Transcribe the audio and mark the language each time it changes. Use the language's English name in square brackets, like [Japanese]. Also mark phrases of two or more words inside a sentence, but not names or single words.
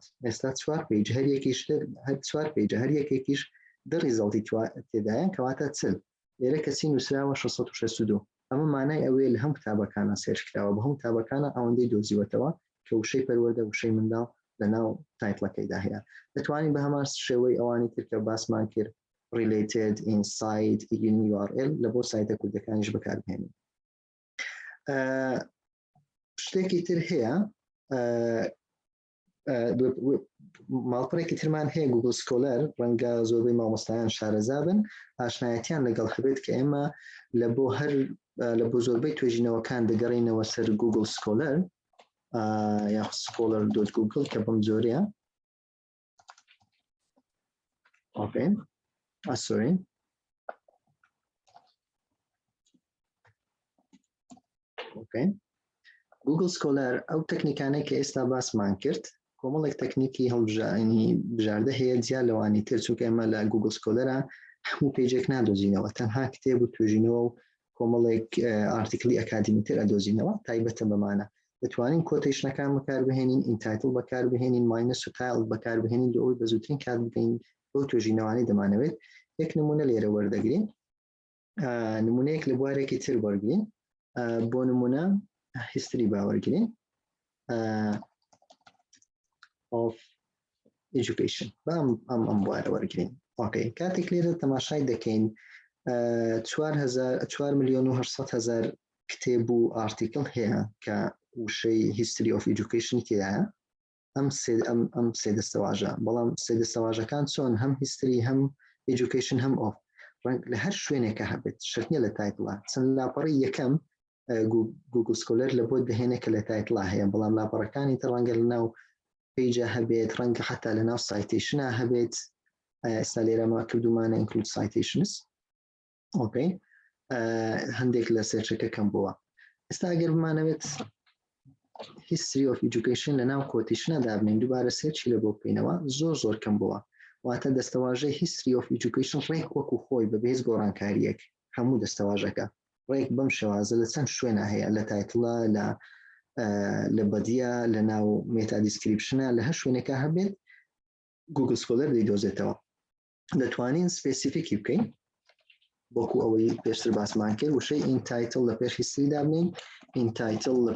[Central Kurdish] ئێستا 4 پیج هەر یەکیش 4 پیجە هەر یەکێکیش دە ریزەڵتی تێدایە کەواتە چل لێرە کەسی نووسراوە 662 ئەمە مانای ئەوەیە لە هەم کتابەکانە سێرچ کراوە بە هەم کتابەکانە ئەوەندەی دۆزیوەتەوە کە وشەی پەروەردە وشەی منداڵ لە ناو تایتڵەکەیدا هەیە. دەتوانین بە هەمان شێوەی ئەوانی تر کە باسمان کرد [English] related inside URL [Central Kurdish] لە بۆ سایتە کوردەکانیش بەکاربهێنین. شتێکی تر هەیە ماڵپەڕێکی ترمان هەیە گوگل سکۆلەر ڕەنگە زۆربەی مامۆستایان شارەزابن ئاشنایەتیان لەگەڵ هەبێت کە ئێمە لە بۆ زۆربەی توێژینەوەکان دەگەڕینەوە سەر گوگل سکۆلەر یا scholar.google کە بەم جۆرەیە [English] okay sorry [Central Kurdish] اوكي گوگل سکۆلەر ئەو تەکنیکانەی کە ئێستا باسمان کرد کۆمەڵێک تەکنیکی هەڵبژاردننی بژاردە هەیە جیا لەوانی تر چونکە ئێمە لە گوگل سکۆلەرە هەموو پێیجێک نادۆزینەوە تەنها کتێب و توێژینەوە و کۆمەڵێک ئارتیکلی ئەکادیمی تر ئەدۆزینەوە تایبەتە بەمانە دەتوانین کۆتیشنەکان بەکاربهێنین ئینتایتڵ بەکاربهێنین ماینەس و تایل بەکاربهێنین لە ئەوەی بەزووترین کات بکەین بۆ توێژینەوانی دەمانەوێت. یەک نمونە لێرە وەردەگرین نمونەیەک لە بوارێکی تر وەرگین بۆ نمونە هیستری باوەرگرین [English] of education [Central Kurdish] ئەم بوارە وەرگرین. ئۆکەی کاتێک لێرە تەماشای دەکەین 4,800,000 کتێب و ئارتیکل هەیە کە وشەی [English] history of education [Central Kurdish] تێدایە ئەم سێ دەستەواژە بەڵام سێ دەستەواژەکان چۆن هەم هیستری هەم education هەم of لە هەر شوێنێکە هەبێت شرتنیە لە تایتڵە چەند لاپەڕی یەکەم گوگل سکۆلەر لە بۆ دەهێنێت کە لە تایتڵا هەیە بەڵام لاپەڕەکانی تر ڕەنگە لە ناو پیجە هەبێت ڕەنگە حتا لە ناو سایتیشنە هەبێت ئێستا لێرەما کردومانە [English] include citations [Central Kurdish] ئۆکەی هەندێک لە سێرچەکە کەم بووە. ئێستا ئەگەر بمانەوێت [English] history of education [Central Kurdish] لەناو کۆتیشنە دابنین دووبارە سێرچی لە بۆ بکەینەوە زۆر کەم بووە واتە دەستەواژەی [English] history of education [Central Kurdish] ڕێک وەکو خۆی بە بێز گۆڕانکاریەک هەموو دەستەواژەکە ڕێک بەم شێوازە لە چەند شوێنە هەیە لە تایتڵە لە بەدیە لە ناو [English] meta description [Central Kurdish] لە هەر شوێنێکە هەبێت گوگل سکۆلەر دەیدۆزێتەوە دەتوانین سپێسیفیکی بکەین بۆکو ئەوەی پێشتر باسمان کرد وشەی [English] in title [Central Kurdish] لە پێش هیستری دابنین [English] in title [Central Kurdish] لە